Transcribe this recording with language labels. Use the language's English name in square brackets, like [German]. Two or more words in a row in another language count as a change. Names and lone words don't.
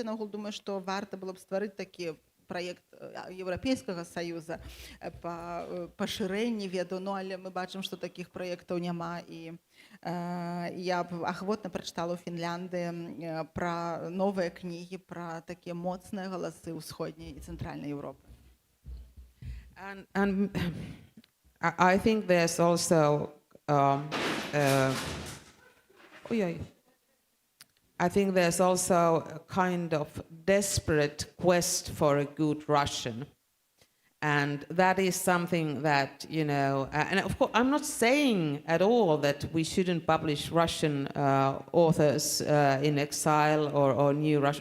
[Belarusian] Я наогул думаю, што варта было б стварыць такі праект Еўрапейскага саюза па пашырэнні веду, ну але мы бачым, што такіх праектаў няма, і я б ахвотна прачытала ў Фінляндыі пра новыя кнігі, пра такія моцныя галасы ўсходняй і цэнтральнай Еўропы. [English] And I think there's also I think there's also a kind of desperate quest for a good Russian. And that is something that, you know, and of course, I'm not saying at all that we shouldn't publish Russian authors in exile or new Russian.